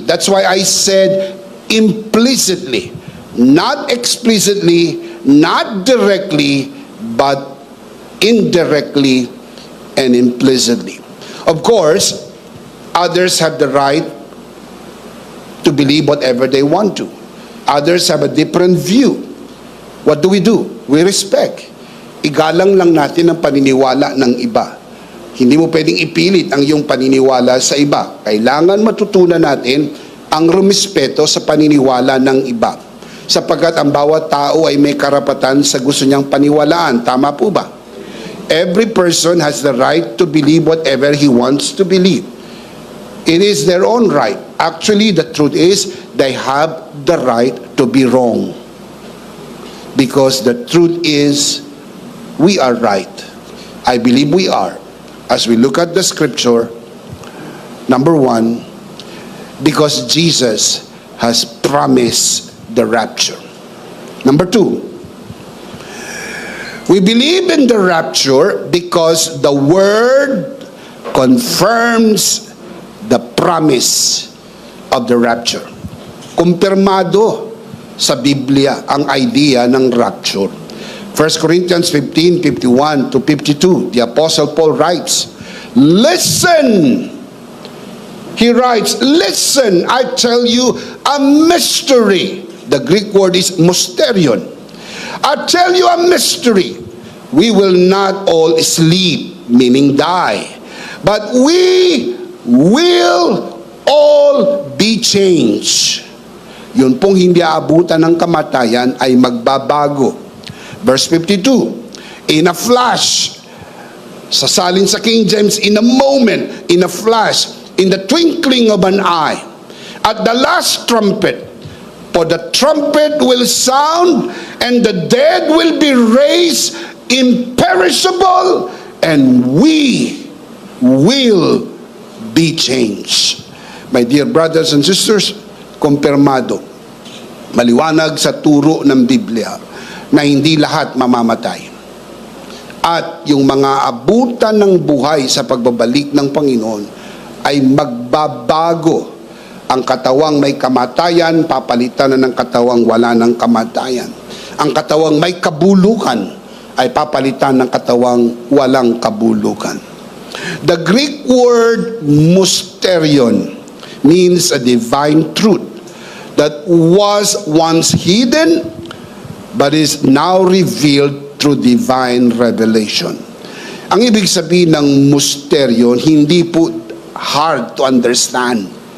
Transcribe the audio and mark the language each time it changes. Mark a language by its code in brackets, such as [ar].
[en] That's why I said implicitly, not explicitly, not directly, but indirectly and implicitly. Of course, others have the right to believe whatever they want to. Others have a different view. What do? We respect. [tl] Igalang lang natin ang paniniwala ng iba. Hindi mo pwedeng ipilit ang iyong paniniwala sa iba. Kailangan matutunan natin ang rumispeto sa paniniwala ng iba. Sapagkat ang bawat tao ay may karapatan sa gusto niyang paniwalaan. Tama po ba? [en] Every person has the right to believe whatever he wants to believe. It is their own right. Actually, the truth is, they have the right to be wrong. Because the truth is, we are right. I believe we are. As we look at the scripture, number one, because Jesus has promised the rapture. Number two, we believe in the rapture because the word confirms the promise of the rapture. [tl] Kumpirmado sa Biblia ang idea ng rapture. [en] 1 Corinthians 15:51-52, the Apostle Paul writes, listen, he writes, listen, I tell you a mystery. The Greek word is mysterion. I tell you a mystery. We will not all sleep, meaning die, but we will all be changed. [tl] Yun pong hindi aabutan ng kamatayan ay magbabago. [en] Verse 52, in a flash, [tl] sasalin sa [en] King James, in a moment, in a flash, in the twinkling of an eye. At the last trumpet, for the trumpet will sound, and the dead will be raised imperishable, and we will be changed. My dear brothers and sisters, [tl] kumpirmado, maliwanag sa turo ng Biblia na hindi lahat mamamatay. At yung mga abutan ng buhay sa pagbabalik ng Panginoon ay magbabago. Ang katawang may kamatayan, papalitan na ng katawang wala ng kamatayan. Ang katawang may kabulukan ay papalitan ng katawang walang kabulukan. [en] The Greek word mysterion means a divine truth that was once hidden but is now revealed through divine revelation. [tl] Ang ibig sabihin ng mysterion, hindi po [en] hard to understand.